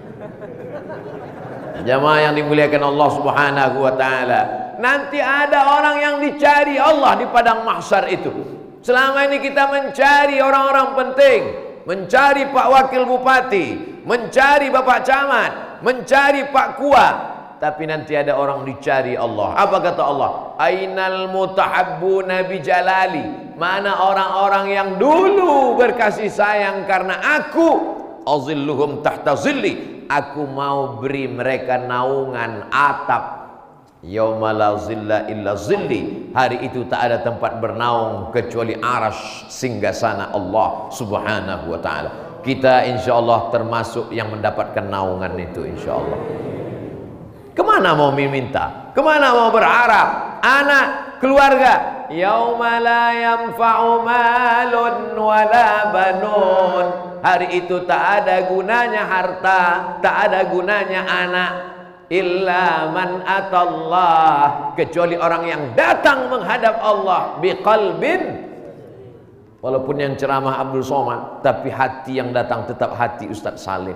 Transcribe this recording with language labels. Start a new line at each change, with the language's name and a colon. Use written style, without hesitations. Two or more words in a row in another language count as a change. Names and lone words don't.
Indonesian: Jamaah yang dimuliakan Allah
Arabic: سبحانه وتعالى,
Indonesian: nanti ada orang yang dicari Allah di padang mahsyar itu. Selama ini kita mencari orang-orang penting, mencari Pak Wakil Bupati, mencari Bapak Camat, mencari Pak Kua. Tapi nanti ada orang dicari Allah. Apa kata Allah?
Arabic: أين المتحابون بجلالي.
Indonesian: Mana orang-orang yang dulu berkasih sayang karena aku,
Arabic: أظلهم تحت ظلي.
Indonesian: Aku mau beri mereka naungan atap.
Arabic: يوم لا ظل إلا ظلي.
Indonesian: Hari itu tak ada tempat bernaung kecuali arasy singgasana Allah
Arabic: سبحانه وتعالى.
Indonesian: Kita insyaallah termasuk yang mendapatkan naungan itu insyaallah. Kemana mau minta? Kemana mau berharap? Anak, keluarga.
Arabic: يوم لا ينفع مال ولا بنون.
Indonesian: Hari itu tak ada gunanya harta, tak ada gunanya anak.
Arabic: إلا من أتى الله.
Indonesian: Kecuali orang yang datang menghadap Allah biqalbin. Walaupun yang ceramah Abdul Somad, tapi hati yang datang tetap hati Ustaz Salim.